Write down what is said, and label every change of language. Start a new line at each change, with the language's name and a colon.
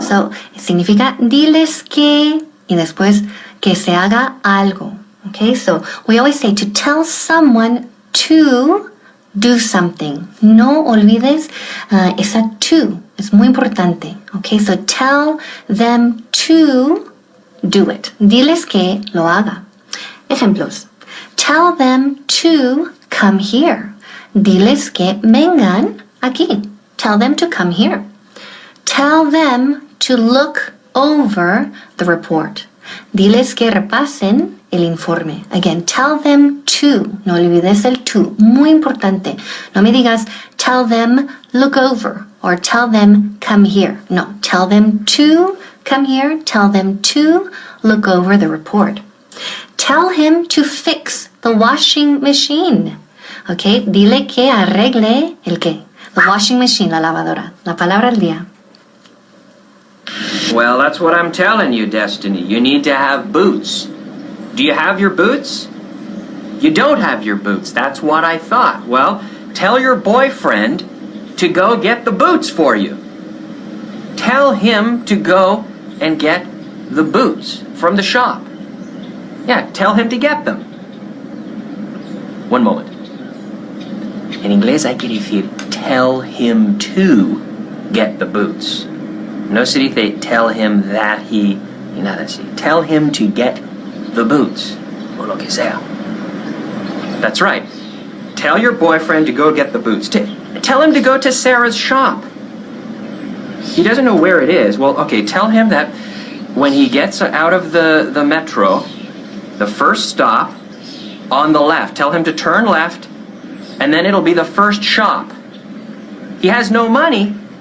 Spanish: So significa diles que y después que se haga algo.
English: Okay, so we always say to tell someone to do something.
Spanish: No olvides esa to. Es muy importante.
English: Okay, so tell them to do it.
Spanish: Diles que lo haga. Ejemplos.
English: Tell them to come here.
Spanish: Diles que vengan aquí.
English: Tell them to come here. Tell them to look over the report.
Spanish: Diles que repasen el informe.
English: Again, tell them to.
Spanish: No olvides el to. Muy importante. No me digas
English: tell them look over or tell them come here. No, tell them to come here. Tell them to look over the report. Tell him to fix the washing machine.
Spanish: Okay, dile que arregle el qué.
English: The washing machine,
Spanish: la lavadora. La palabra del día.
English: Well, that's what I'm telling you, Destiny. You need to have boots. Do you have your boots? You don't have your boots. That's what I thought. Well, tell your boyfriend to go get the boots for you. Tell him to go and get the boots from the shop. Yeah, tell him to get them. One moment.
Spanish: En inglés hay que decir
English: tell him to get the boots.
Spanish: No se dice
English: tell him that he,
Spanish: ni nada así.
English: Tell him to get the boots,
Spanish: o lo que sea.
English: That's right. Tell your boyfriend to go get the boots. Tell him to go to Sarah's shop. He doesn't know where it is. Well, okay, tell him that when he gets out of the metro, the first stop on the left, tell him to turn left, and then it'll be the first shop. He has no money.